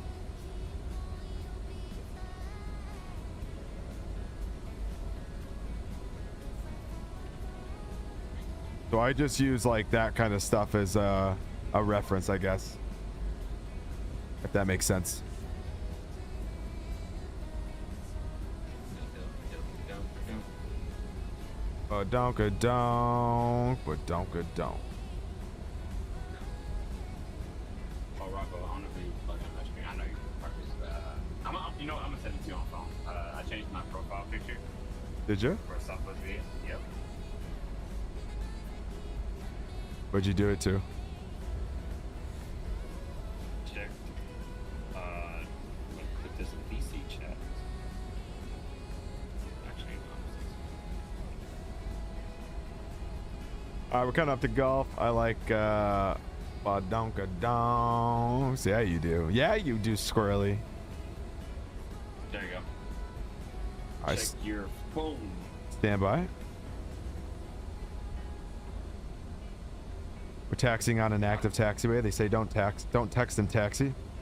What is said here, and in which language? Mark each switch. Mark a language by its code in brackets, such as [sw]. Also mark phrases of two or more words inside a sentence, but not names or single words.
[en] So I just use like that kind of stuff as a reference, I guess, if that makes sense. Ba-donka-donk, ba-donka-donk. Oh, Rocco, I don't know if you fucking messaged me. I know you practice. I'm gonna send it to you on phone. I changed my profile picture. Did you? For a Southwest video. Yep. Where'd you do it to? Check. Put this in PC chat. Actually, All right, we're coming up to Gulf. I like ba-donka-donks. Yeah, you do. Yeah, you do, Squirrely. there you go. I Check your phone. stand by. We're taxiing on an active taxiway. They say don't text and taxi.